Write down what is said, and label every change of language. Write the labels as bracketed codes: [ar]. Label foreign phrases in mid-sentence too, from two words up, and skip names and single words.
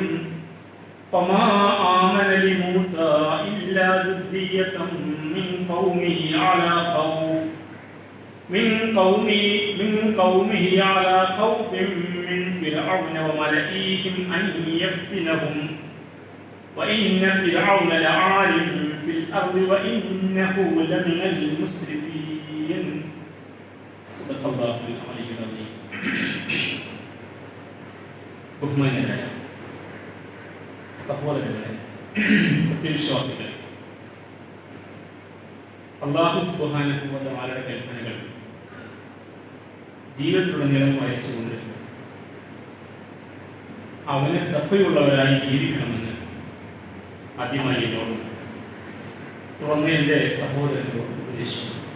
[ar] فما آمن لموسى إلا ذرية من قومه على خوف على خوف من فرعون وملئهم أن يفتنهم وإن فرعون لعال في الأرض وإنه لمن المسرفين. صدق الله العلي العظيم. [ml] ബഹുമാന്യരായ സഹോദരങ്ങളെ, സത്യവിശ്വാസികളെ, [ar] الله سبحانه و تعالى [ml] കൽപ്പനകൾ ജീവിതത്തിലുടനീളം പാലിച്ചുകൊണ്ട് അവന് തഖ്വയുള്ളവരായി ജീവിക്കണമെന്ന് ആദ്യമായി എന്നോട് തുറന്ന് എൻ്റെ സഹോദരങ്ങളോട് ഉപദേശിക്കുന്നു.